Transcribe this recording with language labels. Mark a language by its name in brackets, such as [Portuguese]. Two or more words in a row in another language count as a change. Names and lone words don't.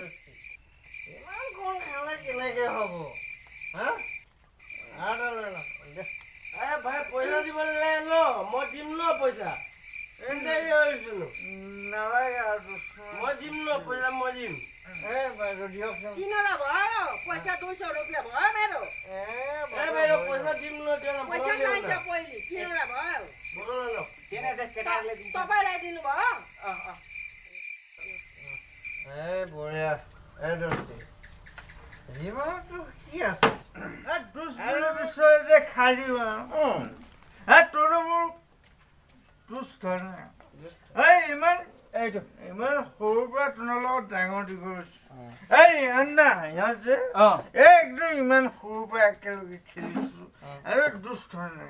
[Assamese] ইমান কোন খালে কেনেকে হ'ব? হা ভাই পইচা দিবলৈ ল, মই দিম ন পইচা। নালাগে আৰু মই দিম ন পইচা, মই দিম। দিয়কচোন [Nepali] পইচা 200 रुपया भयो मेरो। [Assamese] বাইদেউ পইচা দিম ন, [Nepali] पैसा चाहिन्छ पहिले किनौला भयो। तपाईँलाई दिनुभयो? [Assamese] বঢ়িয়া এই দস্তি জীৱনটো কি আছে? খাই দিব তোৰো মোৰ দুষ্ট ইমান এইটো ইমান সৰুৰ পৰা তোমাৰ লগত ডাঙৰ দীঘল এই আন্না ইহঁত যে একদম ইমান সৰুৰ পৰা একেলগে খেলিছো আৰু দুষ্ট নাই।